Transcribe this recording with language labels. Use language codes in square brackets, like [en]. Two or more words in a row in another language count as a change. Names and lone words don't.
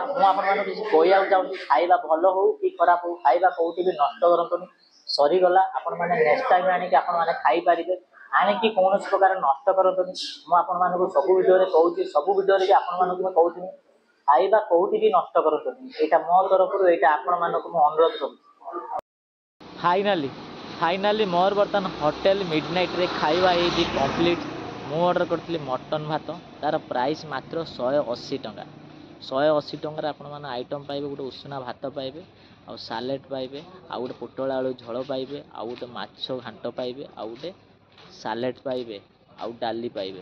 [or] ମୁଁ ଆପଣମାନଙ୍କୁ କିଛି କହିବାକୁ ଚାହୁଁଛି, ଖାଇବା ଭଲ ହଉ କି ଖରାପ ହଉ, ଖାଇବା କୋଉଠି ବି ନଷ୍ଟ କରନ୍ତୁନି। ସରିଗଲା ଆପଣମାନେ [en] next time [or] ଆଣିକି ଆପଣମାନେ ଖାଇପାରିବେ। ଆଣିକି କୌଣସି ପ୍ରକାର ନଷ୍ଟ କରନ୍ତୁନି। ମୁଁ ଆପଣମାନଙ୍କୁ ସବୁ ଭିଡ଼ିଓରେ କହୁଛି, ସବୁ ଭିଡ଼ିଓରେ ବି ଆପଣମାନଙ୍କୁ ମୁଁ କହୁଛି ଖାଇବା କୋଉଠି ବି ନଷ୍ଟ କରନ୍ତୁନି। ଏଇଟା ମୋ ତରଫରୁ, ଏଇଟା ଆପଣମାନଙ୍କୁ ମୁଁ ଅନୁରୋଧ କରୁଛି। ଫାଇନାଲି ମୋର ବର୍ତ୍ତମାନ ହୋଟେଲ ମିଡନାଇଟ ରେ ଖାଇବା ହେଇଛି କମ୍ପ୍ଲିଟ। ମୁଁ ଅର୍ଡ଼ର କରିଥିଲି ମଟନ୍ ଭାତ, ତାର ପ୍ରାଇସ୍ ମାତ୍ର 180 ଟଙ୍କା। 180 ଟଙ୍କାରେ ଆପଣମାନେ ଆଇଟମ୍ ପାଇବେ, ଗୋଟେ ଉଷୁନା ଭାତ ପାଇବେ, ଆଉ ସାଲେଡ଼ ପାଇବେ, ଆଉ ଗୋଟେ ପୋଟଳ ଆଳୁ ଝୋଳ ପାଇବେ, ଆଉ ଗୋଟେ ମାଛ ଘାଣ୍ଟ ପାଇବେ, ଆଉ ଗୋଟେ ସାଲେଡ଼ ପାଇବେ, ଆଉ ଡାଲି ପାଇବେ।